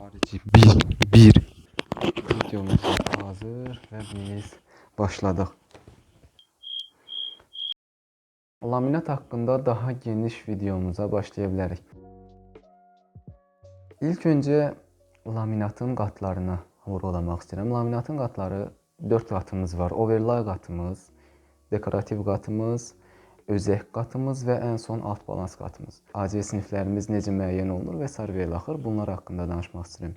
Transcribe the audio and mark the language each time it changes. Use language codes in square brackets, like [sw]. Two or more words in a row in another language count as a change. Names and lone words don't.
[tr] Bir videomuz hazır ve biz başladık. Laminat hakkında daha geniş videomuza başlayabiliriz. [az] İlk önce laminatın qatlarına vurğulamaq istəyirəm. Laminatın qatları 4 qatımız var. Overlay qatımız, dekorativ qatımız, özək qatımız və ən son alt balans qatımız. AC siniflərimiz necə müəyyən olunur və s. və ilaxır bunlar haqqında danışmaq istəyirəm.